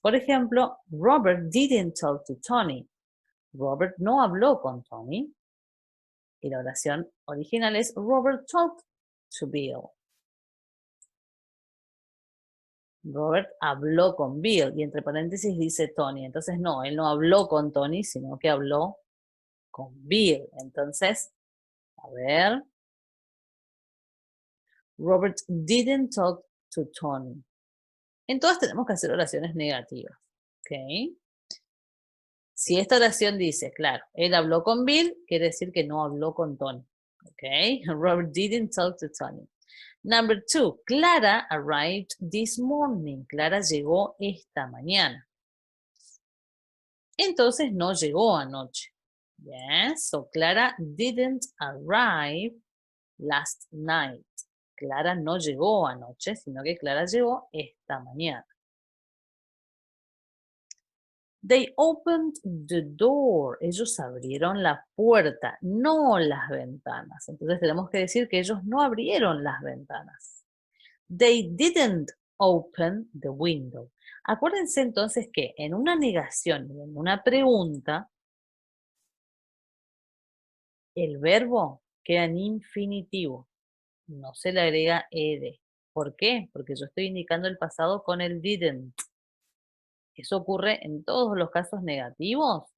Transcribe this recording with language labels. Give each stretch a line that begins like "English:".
Spanish: Por ejemplo,
English: Robert didn't talk to Tony.
Spanish: Robert no habló con Tony. Y la oración original es
English: Robert talked to Bill.
Spanish: Robert habló con Bill y entre paréntesis dice Tony. Entonces no, él no habló con Tony, sino que habló con Bill. Entonces, a ver.
English: Robert didn't talk to Tony.
Spanish: En todas tenemos que hacer oraciones negativas. ¿Ok? Si esta oración dice, claro, él habló con Bill, quiere decir que no habló con Tony. ¿Ok?
English: Robert didn't talk to Tony. Number 2, Clara arrived this morning.
Spanish: Clara llegó esta mañana. Entonces no llegó anoche.
English: Yes, so Clara didn't arrive last night.
Spanish: Clara no llegó anoche, sino que Clara llegó esta mañana.
English: They opened the door.
Spanish: Ellos abrieron la puerta, no las ventanas. Entonces tenemos que decir que ellos no abrieron las ventanas.
English: They didn't open the window.
Spanish: Acuérdense entonces que en una negación y en una pregunta, el verbo queda en infinitivo. No se le agrega ed. ¿Por qué? Porque yo estoy indicando el pasado con el didn't. Eso ocurre en todos los casos negativos.